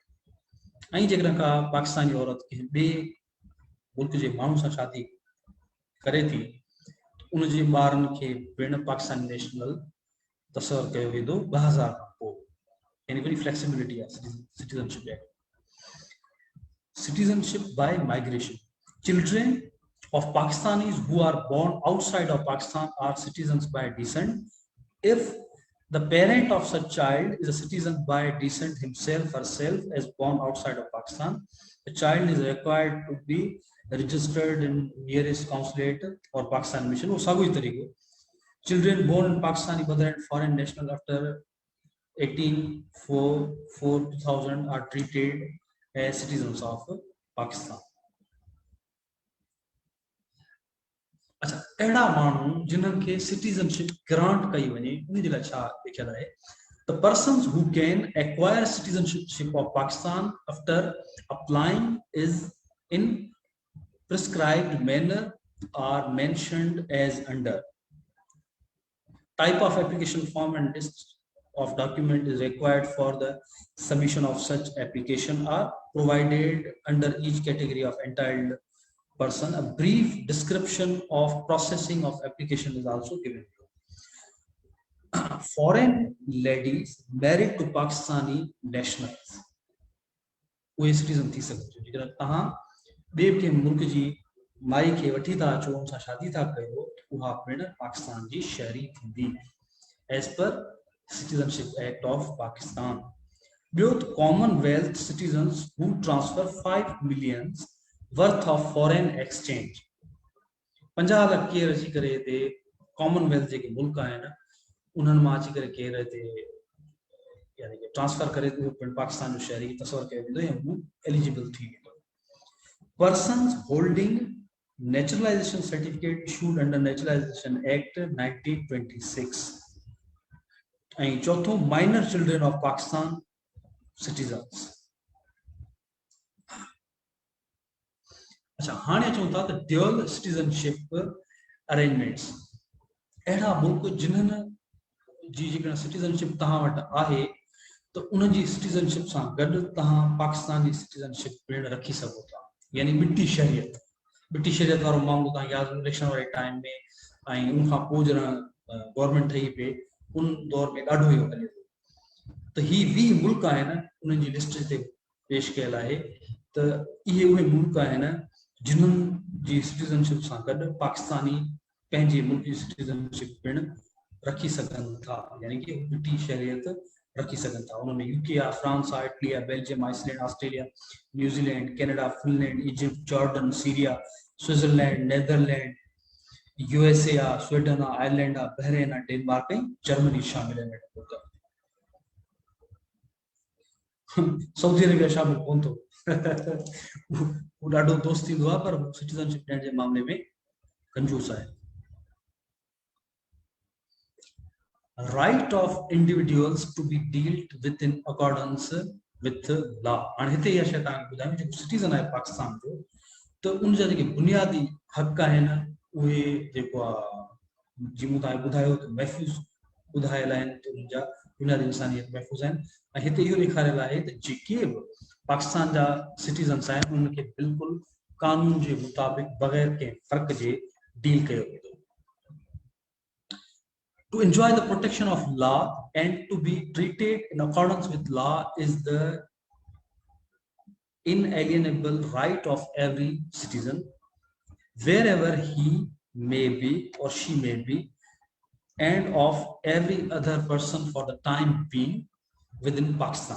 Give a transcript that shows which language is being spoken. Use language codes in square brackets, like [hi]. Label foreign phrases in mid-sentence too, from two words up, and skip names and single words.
[sd] ऐं जेकॾहिं का पाकिस्तानी औरत कंहिं ॿिए मुल्क जे माण्हू सां शादी करे थी, उनजे ॿारनि खे पिणु पाकिस्तानी नेशनल तस्वर कयो वेंदो 2000 खां पोइ. यानी वरी फ्लेक्सिबिलिटी आहे [en] citizenship act. Citizenship by migration. Children of Pakistanis who are born outside of Pakistan are citizens by descent if the parent of such child is a citizen by descent himself, herself, as born outside of Pakistan. The child is required to be registered in nearest consulate or Pakistan mission. [sd] वो सागो ही तरीको. [en] Children born in Pakistani mother and foreign national after 1844-2000 are treated as citizens of Pakistan. [sd] अच्छा, अहिड़ा माण्हू जिन्हनि खे सिटीज़नशिप ग्रांट कई वञे, उन जे लाइ छा लिखियल आहे? [en] The persons who can acquire citizenship of Pakistan after applying is in prescribed manner are mentioned as under. Type of application form and list of document is required for the submission of such application are provided under each category of entitled person. A brief description of processing of application is also given. Foreign ladies married to Pakistani nationals, [sd] उहे citizen थी सघनि. जेकर तव्हां ॿिए कंहिं मुल्क जी माई खे वठी था अचो, उन सां शादी था कयो, उहा पिणु पाकिस्तान जी शहरी थींदी [en] as per Citizenship Act of Pakistan. Both Commonwealth citizens who transfer 5 million worth of foreign exchange. [sd] 50 लाख केर अची करे हिते कॉमनवेल्थ जेके मुल्क आहिनि उन्हनि मां अची करे केर हिते यानी कि ट्रांसफर करे उहो पिणु पाकिस्तान जो शहरी तस्वर कयो वेंदो या हू एलिजिबल थी वेंदो. [en] Persons holding naturalization certificate issued under Naturalization Act 1926. And चौथों, minor children of Pakistan citizens. [sd] अच्छा, हाणे चऊं था त [en] dual citizenship arrangements. [sd] अहिड़ा मुल्क जिन्हनि जी जेकॾहिं सिटीजनशिप तव्हां वटि आहे त उन जी सिटीजनशिप सां गॾु तव्हां पाकिस्तान जी सिटीजनशिप पिणु रखी सघो था. यानी मिट्टी शरीयत वारो मामलो तव्हां यादि इलेक्शन वारे टाइम में ऐं उनखां पोइ जॾहिं गवर्नमेंट ठही पई उन दौर में ॾाढो इहो हले थो. त ही 20 मुल्क आहिनि, उन्हनि जी लिस्ट हिते पेश कयल आहे. त इहे उहे मुल्क आहिनि जिन्हनि जी सिटीजनशिप सां गॾु पाकिस्तानी पंहिंजे मुल्क जी सिटीजनशिप पिणु रखी सघनि था, यानी कि मिट्टी शहरियत रखी सघनि था. उनमें यूके आहे, फ्रांस आहे, इटली आहे, बेल्जियम, आइसलैंड, ऑस्ट्रेलिया, न्यूजीलैंड, कनाडा, फिनलैंड, इजिप्ट, जॉर्डन, सीरिया, स्विट्जरलैंड, नेदरलैंड, यूएसए आहे, स्वीडन आहे, आयरलैंड आहे, बहरेन आहे, डेनमार्क ऐं जर्मनी शामिल आहिनि. सऊदी अरेबिया शामिल कोन थो वो ॾाढो दोस्त थींदो आहे पर सिटीज़नशिप ॾियण जे मामले में कंजूस आहे. [en] Right of individuals to be dealt with in accordance with law. [sd] हाणे हिते इहा शइ तव्हांखे ॿुधायां जेको सिटीज़न आहे पाकिस्तान जो त उन जा जेके बुनियादी हक़ आहिनि उहे जेको आहे जीअं मूं तव्हांखे ॿुधायो त महफ़ूज़ ॿुधायल आहिनि त उन जा बुनियादी इंसानियत महफ़ूज़ आहिनि. ऐं हिते इहो ॾेखारियल आहे त जेके बि पाकिस्तान जा सिटीज़न्स आहिनि उनखे बिल्कुलु कानून जे मुताबिक़ बग़ैर कंहिं फ़र्क़ जे डील कयो वेंदो. [en] To enjoy the protection of law and to be treated in accordance with law is the inalienable right of every citizen, wherever he may be or she may be, and of every other person for the time being within Pakistan.